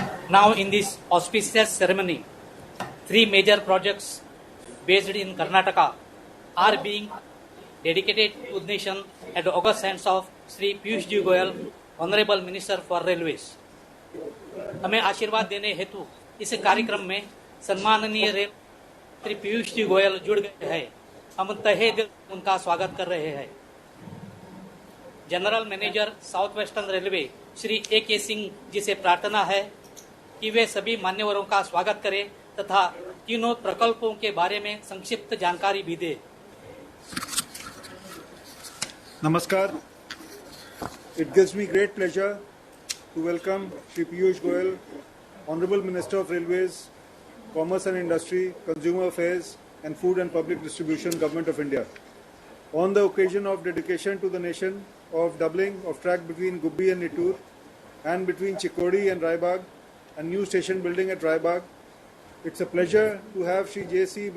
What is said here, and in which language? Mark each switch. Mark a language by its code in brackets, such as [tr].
[en] Now in this auspicious ceremony, three major projects based in Karnataka are being dedicated to the nation at the august hands of Sri Piyush Ji Goyal, Honorable Minister for Railways. [hi] हमें आशीर्वाद देने हेतु इस कार्यक्रम में सम्माननीय rail Shri Piyush ji Goyal जुड़ गए हैं। हम तहे दिल उनका स्वागत कर रहे हैं। General manager south western railway Shri A.K. Singh ji से प्रार्थना है कि वे सभी मान्यवरों का स्वागत करें तथा तीनों प्रकल्पों के बारे में संक्षिप्त जानकारी भी दें। Namaskar. [en] It gives me great pleasure to welcome Shri Piyush Goyal, Honorable Minister of Railways, Commerce and Industry, Consumer Affairs and Food and Public Distribution, Government of India. On the occasion of dedication to the nation of doubling of track between Gubbi and Nittur and between Chikkodi and Raibag and new station building at Raibag, it's a pleasure to have Shri J.C.